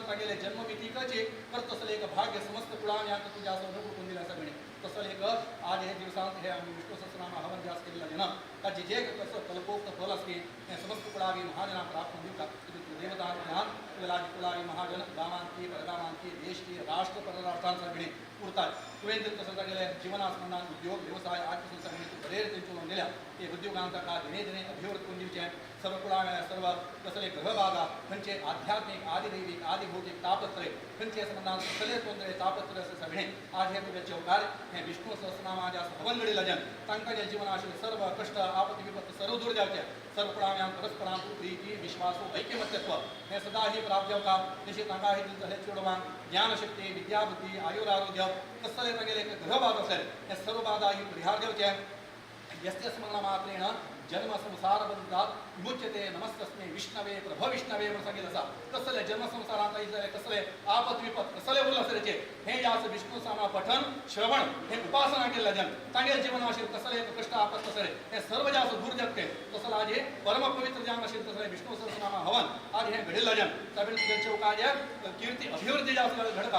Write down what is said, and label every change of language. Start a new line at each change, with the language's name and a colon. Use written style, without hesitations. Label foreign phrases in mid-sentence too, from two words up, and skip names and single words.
Konkani: तागेले जन्ममितीकचे परत तसले एक भाग्य समस्त कुळाव्यांक तुजें आसा अनुकूल करून दिलें आसा तसले एक आज हे दिवसांत हे आमी विष्णू सहस्रनामा हवन जे आसा केल्लें जेन्ना ताचे जे कसो कल्पोक्त फल आसा हें समस्त कुळावी महाजनांक प्राप्त करून दिवता देवता ज्ञान वेलाजी कुळावी महाजन गांवांतली परगांवांतली देश की राष्ट्र परराष्ट्रांत सगळीं उरतात तुवें जर तसो तागेले जिवनास्पंदान उद्योग व्यवसाय आज पासून सगळीं तूं बरे रीतीन चलोवन दिल्या ते उद्योगांत ताका दिने दिने अभिवृद्ध करून दिवचें सर्व कुळाव्या सर्व कसले ग्रहबाधा खंयचे आध्यात्मिक आदिदैविक आदिभौतिक तापत्रे खंयचे संबंधान कसले तोंदरे तापत्रे असे सगळे आज हे तुगे चौकार हे विष्णू सहस्रनामा जे आसा हवन घडिल्लें जन तांकां जे जिवन आशिल्ले सर्व कश्ट आपत्ती विपत्ती सर्व दूर जावचे सर्व कुळाव्यांक परस्परांत प्रीती विश्वासो ऐक्यमत्यत्व हे सदा ही प्राप्त जावका तशी तांकां हे चेडवांक ज्ञानशक्ती विद्याबुद्धी आयुर आरोग्य कसले तागेले ग्रहबाधा आसले हे सर्व बाधा ही परिहार जावचे
Sanskrit: यस्य स्मरणमात्रेण जन्म संसार बंधात विमुच्यते नमस्तस्मै विष्णवे प्रभविष्णवे
Konkani: म्हणून सांगितलं आसा कसले जन्म संसारांत जाले कसले आपत विपत कसले उरला असले हे जे आसा विष्णू सहस्रनामा पठण श्रवण हे उपासना केल्ले जन तांगे जीवन आशिल्ले कसले कष्ट आपत कसले हे सर्व जे आसा दूर जगते तसले आज हे परम पवित्र जावन आशिल्ले तसले विष्णू सहस्रनामा हवन आज हे घडिल्लें जन साबीन तुजे चौकाक कीर्ती अभिवृद्धी जे आसा घडता